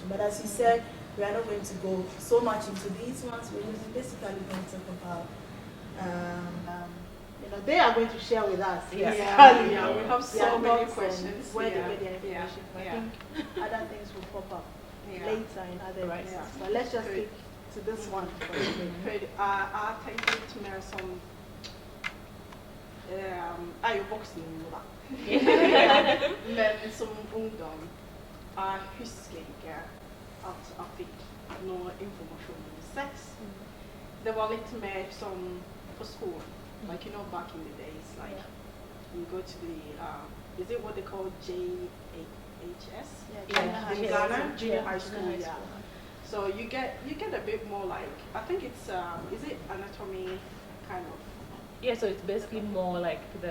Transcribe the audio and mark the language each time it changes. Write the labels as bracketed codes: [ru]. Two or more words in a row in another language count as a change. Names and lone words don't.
[en] But as you said, we are not going to go so much into these ones. We're just basically going to talk about, they are going to share with us. We have so many questions. Where they get their information. I think other things will pop up later in other areas. But let's just stick to this one. [sv] Jag tänkte lite mer som är ju vuxen nu va. [no] Men som ungdom husker ikke at jeg fikk noe informasjon om sex. Det var litt mer som på skolen. [en] Like, back in the days, like, you go to the, is it what they call JHS? Yeah, in Ghana, junior high school, yeah. So you get a bit more like, I think it's, is it anatomy kind of? Yeah, so it's basically more like the